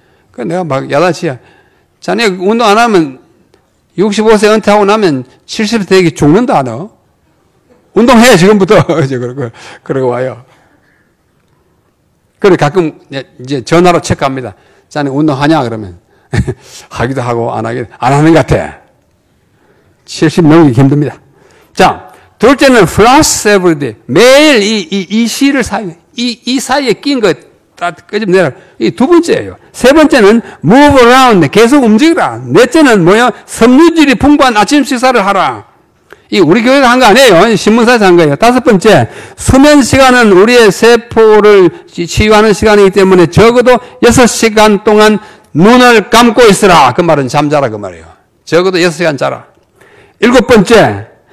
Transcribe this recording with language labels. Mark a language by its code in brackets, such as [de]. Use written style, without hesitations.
[ko] 그 내가 막 야단치야. 자네 운동 안 하면 65세 은퇴하고 나면 70세 되기 죽는다, 너. 운동해, 지금부터. 그러고 와요. 그래, 가끔 이제 전화로 체크합니다. 자네 운동하냐? 그러면. 하기도 하고, 안 하는 것 같아. 70 넘기기 힘듭니다. 자, 둘째는 [en] floss every day. [ko] 매일 이 시를 사용해. 이 사이에 낀 거 다 끄집내라. 이 두 번째예요. 세 번째는 [en] move around. [ko] 계속 움직이라. 넷째는 뭐야? 섬유질이 풍부한 아침 식사를 하라. 이 우리 교회가 한 거 아니에요. 신문사에서 한 거예요. 다섯 번째, 수면 시간은 우리의 세포를 치유하는 시간이기 때문에 적어도 6시간 동안 눈을 감고 있으라. 그 말은 잠자라 그 말이에요. 적어도 6시간 자라. 일곱 번째,